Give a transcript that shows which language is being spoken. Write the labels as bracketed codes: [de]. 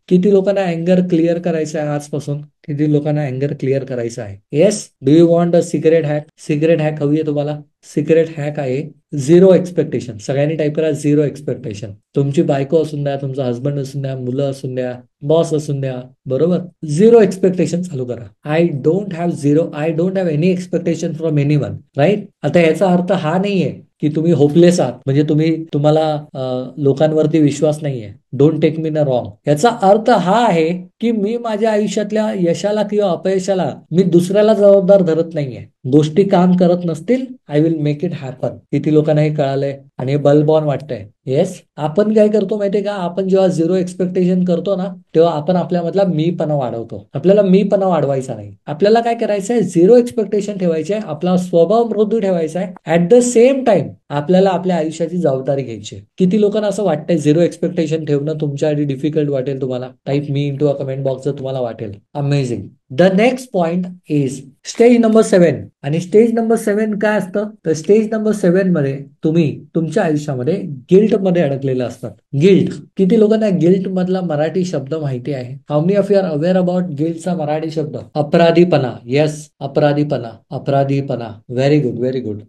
[mr] किती लोकांना अँगर क्लिअर करायचं आहे आजपासून? किती लोकांना अँगर क्लिअर करायचं आहे? Yes. [en] Do you want a secret hack? [mr] Secret hack हवी आहे तुम्हाला? सिक्रेट हॅक आहे झिरो एक्सपेक्टेशन. सगळ्यांनी टाईप करा, झिरो एक्सपेक्टेशन. तुमची बायको असून द्या, तुमचा हस्बंड असून द्या, मुलं असून द्या, बॉस असून द्या, बरोबर, झिरो एक्सपेक्टेशन चालू करा. [en] I don't have any expectation from anyone. Right. [mr] आता याचा अर्थ हा नाहीये की तुम्ही होपलेस आहात, म्हणजे तुम्हाला लोकांवरती विश्वास नाहीये. [en] Don't take me in wrong. [mr] याचा अर्थ हा आहे की मी माझ्या आयुष्यातल्या यशाला किंवा अपयशाला मी दुसऱ्याला जबाबदार धरत नाहीये. गोष्टी काम करत नसतील, [en] I will make it happen. [mr] किती लोकांना हे कळालंय आणि हे बल्ब ऑन वाटतंय? येस. आपण काय करतो माहितीये का? आपण जेव्हा झिरो एक्सपेक्टेशन करतो ना, तेव्हा आपण आपल्यामधला मीपणा वाढवतो. आपल्याला मीपणा वाढवायचा नाही. आपल्याला काय करायचंय, झिरो एक्सपेक्टेशन ठेवायचे, आपला स्वभाव मृदू ठेवायचा आहे. [en] at the same time [mr] आपल्याला आपल्या आयुष्याची जबाबदारी घ्यायची. किती लोकांना असं वाटतंय झिरो एक्सपेक्टेशन ठेवणं तुमच्यासाठी डिफिकल्ट वाटेल तुम्हाला? [en] Type me into a comment box जर तुम्हाला वाटेल. Amazing. The next point is stage number 7. [mr] आणि स्टेज नंबर 7 काय असतं? तर स्टेज नंबर 7 मध्ये तुम्ही तुमच्या आयुष्यामध्ये गिल्ट मध्ये अडकलेलं असतात. गिल्ट. किती लोकांना गिल्ट मधला मराठी शब्द माहिती आहे? [en] how many of you are aware about [mr] गिल्टचा Marathi शब्द? अपराधीपणा. Yes, अपराधीपणा. अपराधीपणा. [en] Very good, very good.